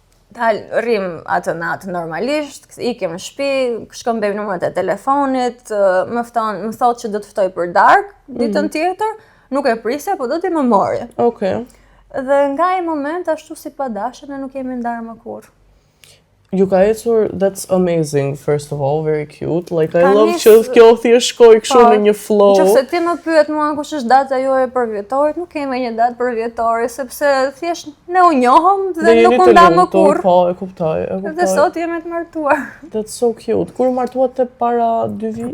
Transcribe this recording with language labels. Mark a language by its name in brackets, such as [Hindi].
[Albanian] Rrim atë natë normalisht, ikem në shtëpi, shkëmbej numrat e telefonit, më thotë që do të ftoj për darkë ditën tjetër, nuk e prisja, po do t'i më mori. Okej. Dhe nga ai moment ashtu si pa dashur ne nuk kemi ndarë më kurrë. Ju ka ecur, [English] that's amazing, first of all, very cute. Like, I love [Albanian] që kjo thjesht shkoj kështu në një flow. Nëse ti më pyet mua kush është data joje për vjetorit, nuk kemi një datë për vjetorit, sepse thjesht ne u njohëm dhe nuk u ndam më kurrë. Po, e kuptoj. Dhe sot jemi të martuar. [English] That's so cute. [Albanian] Kur martuat para 2 vite?